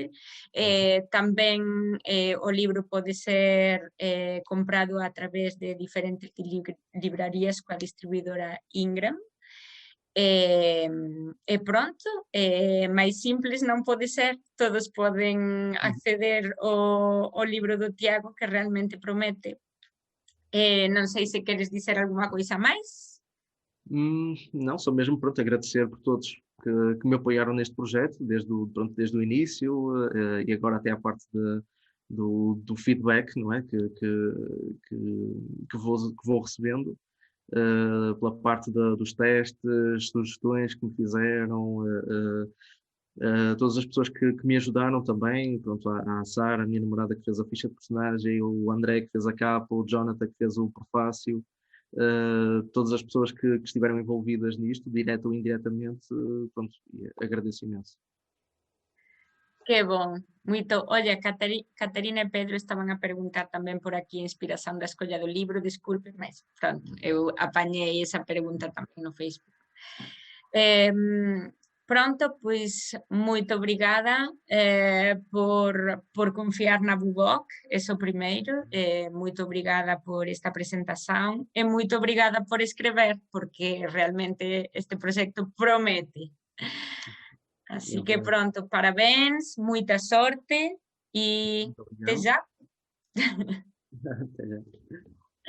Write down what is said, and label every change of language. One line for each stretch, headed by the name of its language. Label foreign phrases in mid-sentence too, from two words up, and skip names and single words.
Galician: Tamén o libro pode ser comprado a través de diferentes librarías coa distribuidora Ingram. E pronto, máis simples non pode ser, todos poden acceder ao libro do Tiago que realmente promete. Non sei se queres dizer algunha coisa máis.
Portuguese: Não, só mesmo pronto, agradecer por todos que me apoiaram neste projeto, desde o início e agora até à parte do feedback, não é? Que vou recebendo, pela parte dos testes, sugestões que me fizeram, todas as pessoas que me ajudaram também, pronto, a Sara, a minha namorada que fez a ficha de personagem, o André que fez a capa, o Jonathan que fez o prefácio. Todas as pessoas que estiveram envolvidas nisto, direta ou indiretamente, pronto, agradeço imenso.
Galician: Que bon, moito. Olla, Caterina e Pedro estaban a preguntar tamén por aquí a inspiración da escolla do libro, disculpe, mas pronto, eu apañei esa pregunta tamén no Facebook. Pronto, pois moito obrigada por confiar na BUBOC, eso primeiro, moito obrigada por esta presentación e moito obrigada por escrever, porque realmente este proxecto promete. Así que pronto, parabéns, moita sorte e
Portuguese: Muito
Galician: até
Portuguese: obrigado.
Galician: já.
Portuguese: Até já.